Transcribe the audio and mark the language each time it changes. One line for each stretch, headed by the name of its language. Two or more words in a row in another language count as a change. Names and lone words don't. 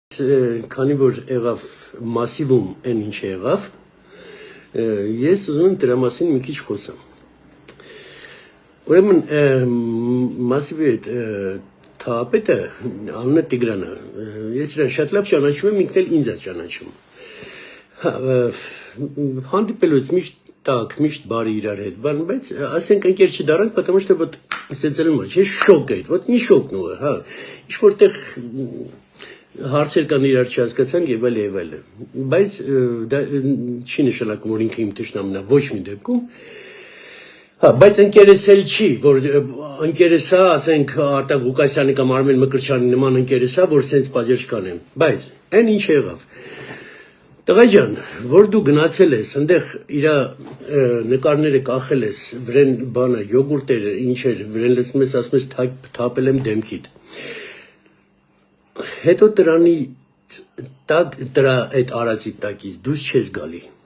Armenian: քանի որ եղավ մասիվում այն ինչ եղավ, ես ուզում եմ դրա մասին մի քիչ խոսամ։ Ուրեմն մասիվի այդ թափետը անունը Տիգրան է։ Ես իրան շատ լավ ճանաչում եմ, ինքն էլ ինձ է ճանաչում։ Հանդիպելուց միշտ так, միշտ բարի իրար հետ, բայց ասենք ընկեր չդարանք,
Russian: потому что вот
Armenian: սեցելում է, շոկ է,
Russian: вот не
Armenian: շոկնու է, հա։ Ինչ որտեղ հարցեր կան իրար չհասկացանք եւ այլ, բայց դա չի նշանակում, որ ինքը իմ թշնամն է, ոչ մի դեպքում։ Հա, բայց ընկերս էլ չի, որ ընկերս է, ասենք Արտակ Ղուկասյանի կամ Արմեն Մկրտչյանի նման ընկերս է, որ սենց պատժ կանեմ, բայց այն ինչ եղավ։ Տղա ջան, որ դու գնացել ես, այնտեղ իր նկարները կախել ես, վրեն բանը, յոգուրտերը, ինչեր, վրեն լցնում ես, ասում ես թափել եմ դեմքիդ։ Հետո դրանի դրա այդ արածի տակից դուրս չես գալի։